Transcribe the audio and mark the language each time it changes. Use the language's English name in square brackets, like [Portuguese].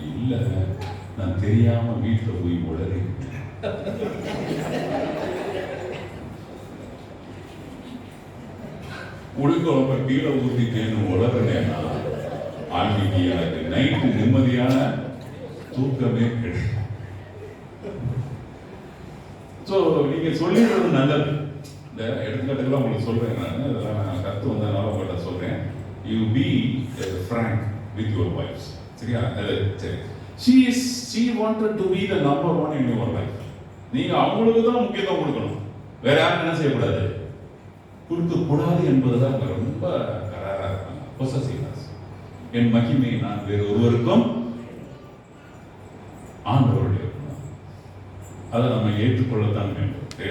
[Tamil] இல்லை, நான் தெரியாம வீட்டில் போய் உளறி புளிக்குழம்ப கீழே ஊற்றிட்டேன்னு உளறனேன்னா அன்னைக்கு எனக்கு நைட்டு நிம்மதியான தூக்கமே கிடையாது. ஸோ நீங்க சொல்லிடுறது நல்லது. இந்த எடுத்துக்காட்டுக்கெல்லாம் உங்களுக்கு சொல்றேன் நான், இதெல்லாம் நான் கற்று வந்ததுனால உங்கள்கிட்ட சொல்றேன். [English] You be frank with your wives. [Tamil] சரியா? சரி. [English] She wanted to be the number one in your life. [Tamil] நீங்க அவங்களுக்கு தான் முக்கியத்துவம் கொடுக்கணும், வேற யாரும் என்ன செய்யக்கூடாது, கொடுக்கக்கூடாது என்பதுதான் ரொம்ப கராரா இருக்காங்க. பொசசிவ்னஸ். என் மகிமை நான் வேறு ஒருவருக்கும் ஆண்டவருடைய, அதை நம்ம ஏற்றுக்கொள்ளத்தான் வேண்டும்.